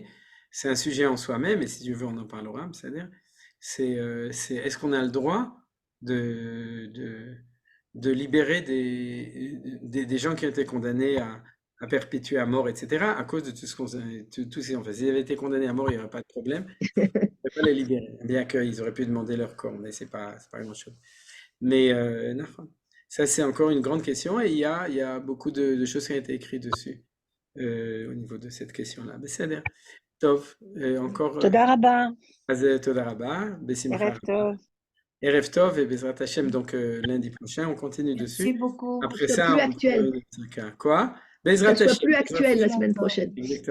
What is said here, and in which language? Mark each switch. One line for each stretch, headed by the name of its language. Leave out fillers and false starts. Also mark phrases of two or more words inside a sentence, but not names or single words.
French: C'est un sujet en soi-même, et si tu veux, on en parlera. C'est-à-dire, est-ce qu'on a le droit de libérer des gens qui ont été condamnés à perpétuer à mort, etc., à cause de tout ce tous ces enfants. S'ils avaient été condamnés à mort, il n'y aurait pas de problème. On ne pourrait pas les libérer, bien qu'ils auraient pu demander leur corps, mais c'est pas grand-chose. Mais ça, c'est encore une grande question, et il y a beaucoup de choses qui ont été écrites dessus au niveau de cette question-là.
Hebrew: בסדר. טוב, encore... תודה רבה. אז תודה רבה, בשמחה ערב טוב. ערב טוב et בעזרת השם,
French: donc lundi prochain, on continue dessus. Merci beaucoup. Après Soit ça, plus on actuel. quoi? Bezrat Qu'elle soit Hashem. plus actuelle la semaine prochaine. Exactement.